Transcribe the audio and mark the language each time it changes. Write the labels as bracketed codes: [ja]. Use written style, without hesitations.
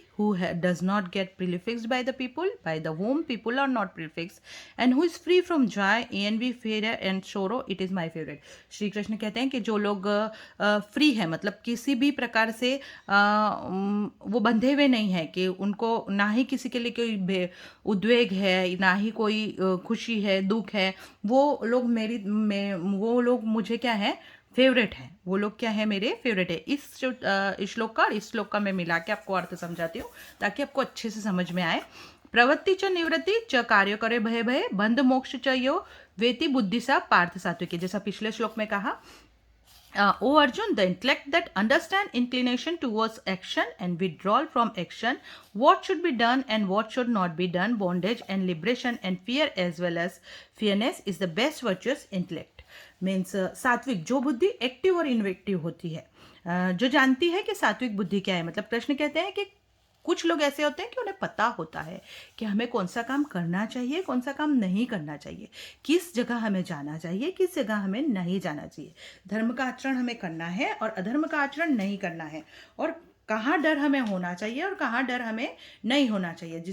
[en] who does not get prefixed by the people, by the whom people are not prefixed, and who is free from joy, envy, fear and sorrow, it is my favorite. [hi] Shri Krishna कहते हैं कि जो लोग free है, मतलब किसी भी प्रकार से वो बंधे हुए नहीं है, कि उनको ना ही किसी के लिए कोई उद्वेग है, ना ही कोई खुशी है, दुख है, वो लोग वो लोग मुझे क्या है, फेवरेट है। वो लोग क्या है, मेरे फेवरेट है। इस श्लोक का मैं मिला के आपको अर्थ समझाती हूँ ताकि आपको अच्छे से समझ में आए। [sa] प्रवृत्ति च निवृत्ति च कार्य करे भय भय बंध मोक्ष च यो वेति बुद्धि सा पार्थ सात्विक। [hi] जैसा पिछले श्लोक में कहा, [en] O Arjun, the intellect that understand inclination towards action and withdrawal from action, what should be done and what should not be done, bondage and liberation and fear as well as fearness is the best virtuous intellect. [hi] Means सात्विक जो बुद्धि active और इनवेक्टिव होती है, जो जानती है कि सात्विक बुद्धि क्या है। मतलब कृष्ण कहते हैं कि कुछ लोग ऐसे होते हैं कि उन्हें पता होता है कि हमें कौन सा काम करना चाहिए, कौन सा काम नहीं करना चाहिए, किस जगह हमें जाना चाहिए, किस जगह हमें नहीं जाना चाहिए, धर्म का आचरण हमें करना है और अधर्म का आचरण नहीं करना है, और कहाँ डर हमें होना चाहिए और कहाँ डर हमें नहीं होना चाहिए।